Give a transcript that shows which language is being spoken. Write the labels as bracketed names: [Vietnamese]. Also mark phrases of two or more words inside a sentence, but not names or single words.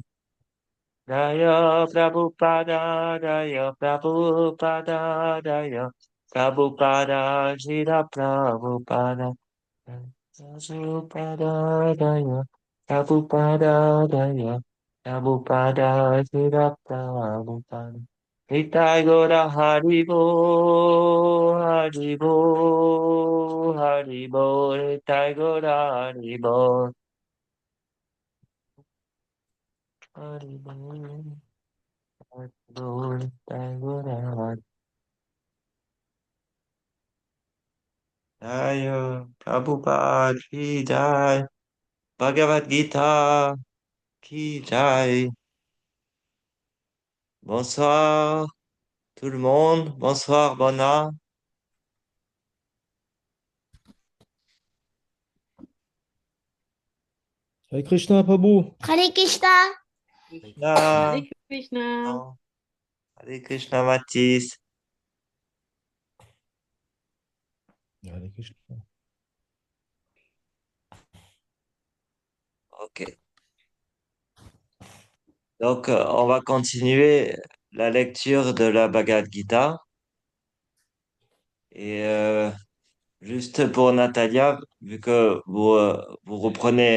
[Sanskrit] Jaya Prabhupada, Jaya Prabhupada, Jaya Prabhupada, Jira Prabhupada, Prabhupada, Jaya Prabhupada, Jaya Prabhupada, Jira Prabhupada. [Bangla] Nitai Gora Haribo, Haribo, Haribo, Nitai Gora Haribo, Haribo. [English] Lord, thy Lord, [Hindi] Jai Prabhupada ki jai, Bhagavad Gita ki jai. [French] Bonsoir tout le monde, bonsoir Bona. Hare Krishna, Prabhu. Hare Krishna. Krishna, Hare Krishna. non, Hare Krishna Mathis. Hare Krishna. Ok, donc on va continuer la lecture de la Bhagavad Gita. Et juste pour Natalia, vu que vous reprenez.